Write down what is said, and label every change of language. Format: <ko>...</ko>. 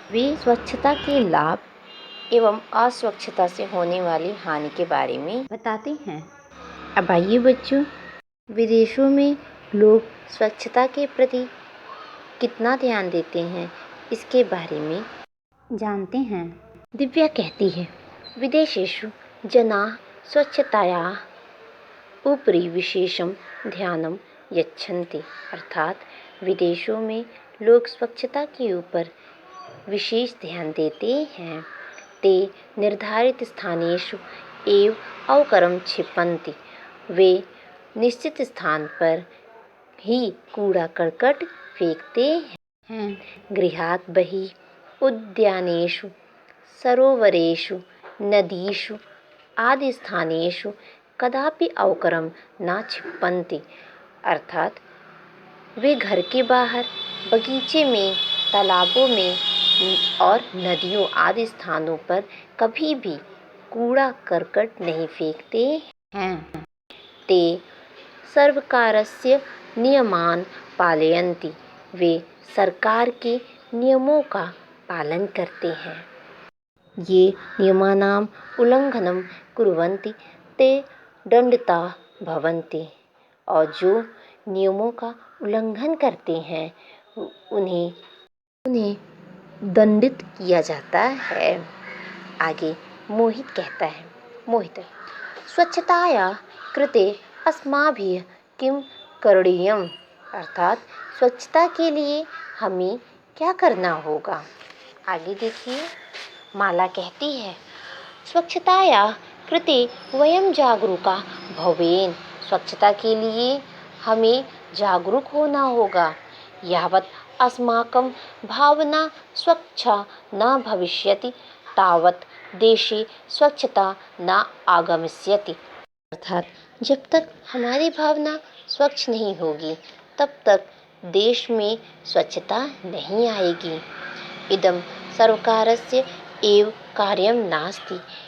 <hi>वे स्वच्छता के लाभ एवं अस्वच्छता से होने वाली हानि के बारे में बताते हैं। अब आइए बच्चों, विदेशों में लोग स्वच्छता के प्रति कितना ध्यान देते हैं इसके बारे में जानते हैं। दिव्या कहती है,</hi> <sa>विदेशेषु जनाः स्वच्छतायाः उपरि विशेषं ध्यानं यच्छन्ति।</sa> <hi>अर्थात विदेशों में लोग स्वच्छता के ऊपर विशेष ध्यान देते हैं।</hi> <sa>ते निर्धारित स्थानेषु एव अवकरं क्षिपन्ति।</sa> <hi>वे निश्चित स्थान पर ही कूड़ा करकट फेंकते हैं।</hi> <sa>गृहात् बहिः उद्यानेषु सरोवरेषु नदीषु आदि स्थानेषु कदापि अवकरं न क्षिपन्ति।</sa> <hi>अर्थात वे घर के बाहर, बगीचे में, तालाबों में और नदियों आदि स्थानों पर कभी भी कूड़ा करकट नहीं फेंकते हैं।</hi> <sa>ते सर्वकारस्य नियमान् पालयन्ति।</sa> <hi>वे सरकार के नियमों का पालन करते हैं।</hi> <sa>ये नियमानाम् उल्लङ्घनं कुर्वन्ति ते दण्डिताः भवन्ति।</sa> <hi>और जो नियमों का उल्लंघन करते हैं उन्हें दंडित किया जाता है। आगे मोहित कहता है,</hi> <sa>स्वच्छताया कृते अस्माभिः किं करणीयम्।</sa> <hi>अर्थात स्वच्छता के लिए हमें क्या करना होगा। आगे देखिए, माला कहती है,</hi> <sa>स्वच्छताया कृते वयं जागरूका भवेन।</sa> <hi>स्वच्छता के लिए हमें जागरूक होना होगा।</hi> <sa>यावत् अस्माकं भावना स्वच्छा न भविष्यति तावत् देशे स्वच्छता न आगमिष्यति।</sa> <hi>अर्थात जब तक हमारी भावना स्वच्छ नहीं होगी तब तक देश में स्वच्छता नहीं आएगी।</hi> <sa>इदं सर्वकारस्य एव कार्यं नास्ति।</sa>